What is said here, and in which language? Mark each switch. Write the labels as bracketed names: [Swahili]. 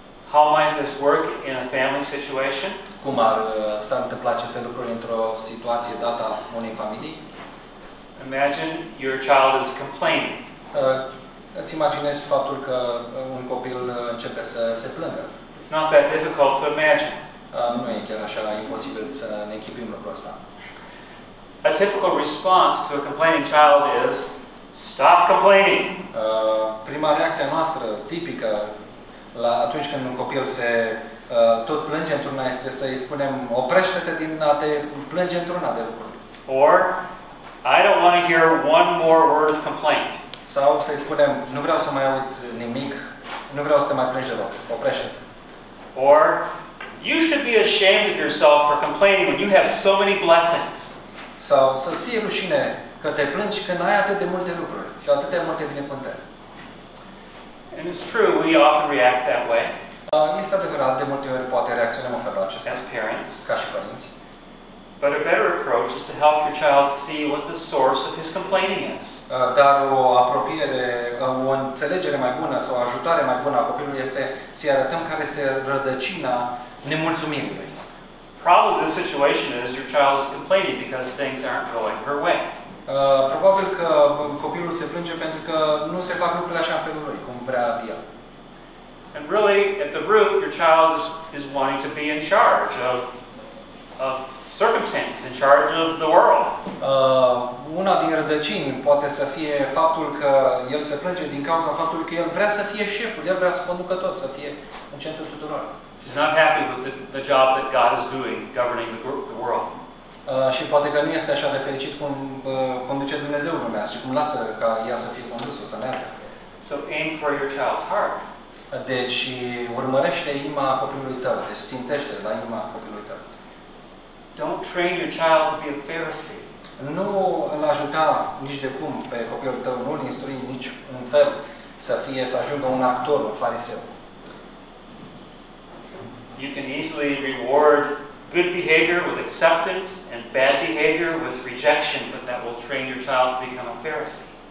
[English] How might this work in a family situation? [Romanian] Cum ar s-a întâmplat aceste lucruri într-o situație dată a unei familii? [English] Imagine your child is complaining. [Romanian] Îți imaginezi faptul că un copil începe să se plângă. [English] It's not that difficult to imagine. [Romanian] Nu e chiar așa imposibil să ne echipim lucrul ăsta. [English] A typical response to a complaining child is, stop complaining. [Romanian] Prima reacție noastră tipică la atunci când un copil se tot plânge într-una este să îi spunem oprește-te din a te plânge într-una de lucruri. [English] Or, I don't want to hear one more word of complaint. [Romanian] Sau să îi spunem nu vreau să mai aud nimic, nu vreau să te mai plângi deloc, oprește. [English] Or, you should be ashamed of yourself for complaining when you have so many blessings. [Romanian] Sau să-ți fie rușine că te plângi când ai atât de multe lucruri și atât de multe binecuvântări. [English] And it's true, we often react that way. [Romanian] Este adevărat, de multe ori poate reacționăm în felul acesta. [English] As parents. [Romanian] Ca și părinți. [English] But a better approach is to help your child see what the source of his complaining is. [Romanian] Dar o apropiere, o înțelegere mai bună sau o ajutare mai bună a copilului este să-i arătăm care este rădăcina nemulțumirii. [English] Probably the situation is your child is complaining because things aren't going her way. [Romanian] Probabil că copilul se plânge pentru că nu se fac lucrurile așa în felul lui, cum vrea el. [English] And really, at the root, your child is wanting to be in charge of circumstances, in charge of the world. [Romanian] Una din rădăcini poate să fie faptul că el se plânge din cauza faptului că el vrea să fie șeful, el vrea să conducă tot, să fie în centrul tuturor. [English] He's not happy with the job that God is doing, governing the world. [Romanian] Și poate că nu este așa de fericit cum conduce Dumnezeu lumea și cum lasă ca ea să fie condusă, să meargă. [English] So aim for your child's heart. [Romanian] Deci urmărește inima copilului tău, deci țintește la inima copilului tău. [English] Don't train your child to be a Pharisee. [Romanian] Nu îl ajuta nici de cum pe copilul tău, nu îl instrui nici un fel să fie, să ajungă un actor, un fariseu. [English] You can easily reward good behavior with acceptance and bad behavior with rejection, but that will train your child to become a Pharisee.